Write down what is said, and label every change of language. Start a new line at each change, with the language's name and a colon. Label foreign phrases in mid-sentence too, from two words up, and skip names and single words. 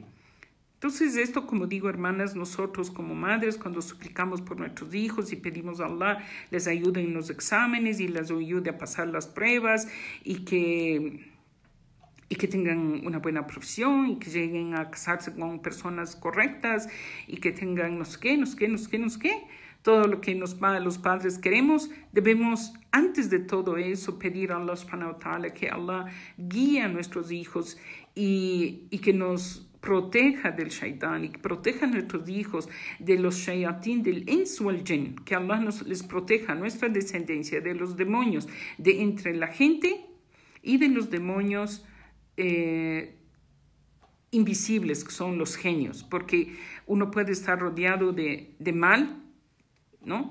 Spanish: Entonces, esto, como digo, hermanas, nosotros como madres, cuando suplicamos por nuestros hijos y pedimos a Allah les ayude en los exámenes y les ayude a pasar las pruebas y que tengan una buena profesión y que lleguen a casarse con personas correctas y que tengan no sé qué, todo lo que los padres queremos, debemos antes de todo eso pedir a Allah
Arabic: سبحانه وتعالى
Spanish: que Allah guíe a nuestros hijos y que nos proteja del shaitán y que proteja a nuestros hijos de los shayatín del
Arabic: الإنس والجن,
Spanish: que Allah les proteja a nuestra descendencia de los demonios de entre la gente y de los demonios invisibles, que son los genios, porque uno puede estar rodeado de mal, ¿no?